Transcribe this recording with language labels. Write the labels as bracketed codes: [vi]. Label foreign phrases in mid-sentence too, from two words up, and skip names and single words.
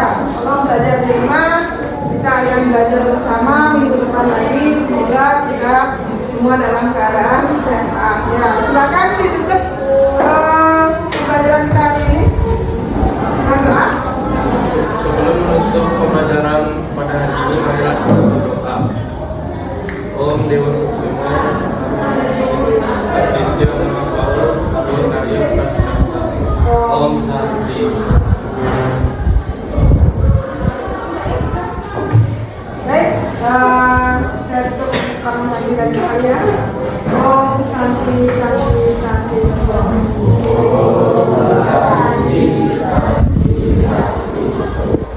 [id] Tolong belajar di rumah, kita akan belajar bersama minggu depan lagi. Semoga kita semua dalam keadaan sehat ya. Silakan ditutup pembelajaran kita hari ini. Doa. Sebelum menutup pembelajaran pada hari ini, marilah kita berdoa. [sa] Om Dewa Suksema, Astitya Mahapau, Sarwa Karya Prasidanta. Om Santi. [id] Baik, saya tutup kamu tadi dan saya. [sa] Om Santi, Santi, Santi. Om Santi, Santi, Santi.